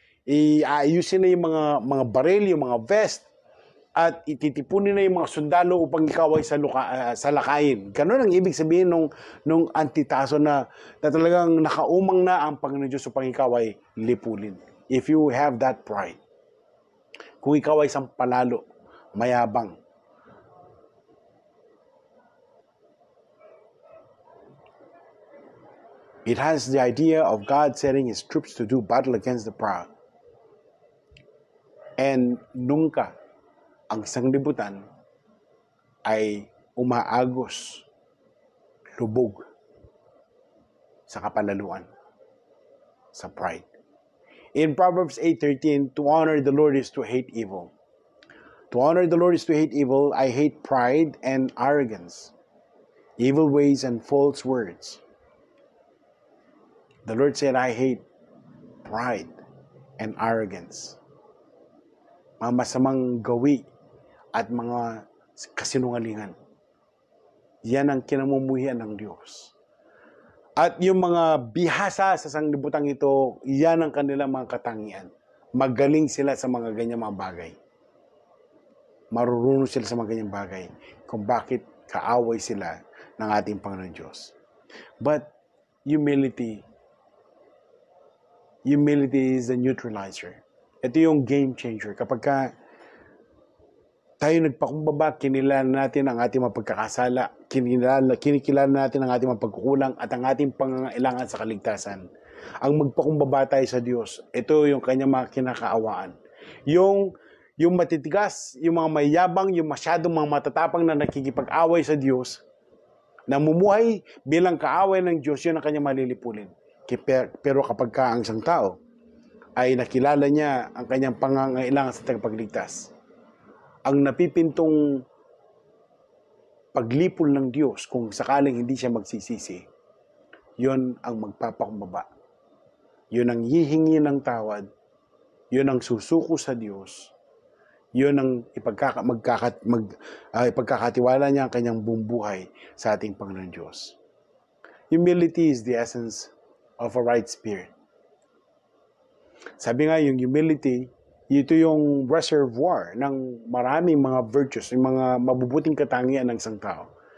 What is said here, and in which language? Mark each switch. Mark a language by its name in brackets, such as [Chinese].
[Filipino] Iayusin na yung mga baril, yung mga vest, at ititipunin na yung mga sundalo upang ikaw ay salakayin. Ganun ang ibig sabihin nung antitaso na talagang nakaumang na ang Panginoon Diyos upang ikaw ay lipulin. [English] If you have that pride, [Filipino] kung ikaw ay isang palalo, mayabang, [English] it has the idea of God setting His troops to do battle against the proud. [Filipino] And nungka, ang sanglibutan ay umaagos, lubog sa kapalaluan, sa pride. [English] In Proverbs 8:13, to honor the Lord is to hate evil. To honor the Lord is to hate evil. I hate pride and arrogance, evil ways and false words. The Lord said, I hate pride and arrogance. [Filipino] Mga masamang gawi at mga kasinungalingan. Yan ang kinamumuhian ng Diyos. At yung mga bihasa sa sanglibutan ito, yan ang kanilang mga katangian. Magaling sila sa mga ganyang mga bagay. Marurunong sila sa mga ganyang bagay kung bakit kaaway sila ng ating Panginoon Diyos. [English] But humility is the neutralizer. [Filipino] Ito yung game changer. Kapag tayo nagpakumbaba, kinilala natin ang ating mga pagkakasala, kinikilala natin ang ating mga pagkukulang at ang ating pangangailangan sa kaligtasan. Ang magpakumbaba tayo sa Diyos, ito yung kanyang mga kinakaawaan. Yung matitigas, yung mga mayabang, yung masyadong mga matatapang na nakikipag-away sa Diyos, namumuhay bilang kaaway ng Diyos, yun ang kanyang malilipulin. Pero kapag ang isang tao ay nakilala niya ang kanyang pangangailangan sa tagapagligtas, ang napipintong paglipol ng Diyos kung sakaling hindi siya magsisisi, yun ang magpapakumbaba. Yun ang hihingi ng tawad. Yun ang susuko sa Diyos. Yun ang ipagkakatiwala niya ang kanyang buong buhay sa ating Panginoon Diyos. [English] Humility is the essence of a right spirit. [Filipino] Sabi nga, yung humility, ito yung reservoir ng maraming mga virtues, yung mga mabubuting katangian ng isang tao.